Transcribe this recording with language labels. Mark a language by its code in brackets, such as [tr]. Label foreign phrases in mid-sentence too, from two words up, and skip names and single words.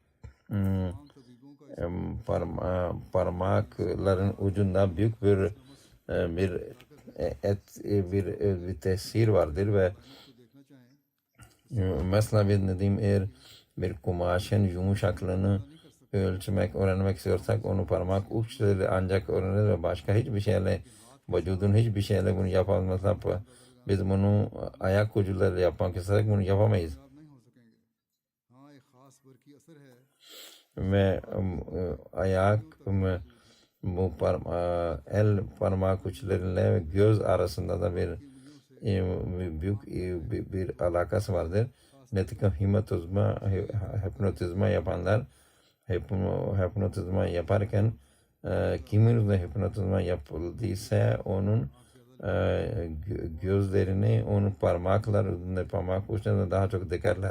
[tr] parmakların ucunda büyük bir tesir vardır ve mesela bir dediğim eğer bir kumaşın yumuşaklığını ölçmek, öğrenmek istiyorsak onu parmak uçları ancak öğrenir ve başka hiçbir şeyle vücudun hiçbir şeyle bunu yapamazsak biz bunu ayak ucularıyla yapmak istersek bunu yapamayız. [ur] نہیں ہو سکیں گے ہاں ایک خاص برقی اثر ہے [tr] Ve ayak bu el parmak uçlarıyla ve göz arasında da bir büyük bir alakası vardır. Nitekim hipnotizma yapanlar hipnotizma yaparken kimin üzerine hipnotizma yapıldıysa onun gözlerini onun parmak uçlarında daha çok dikerler.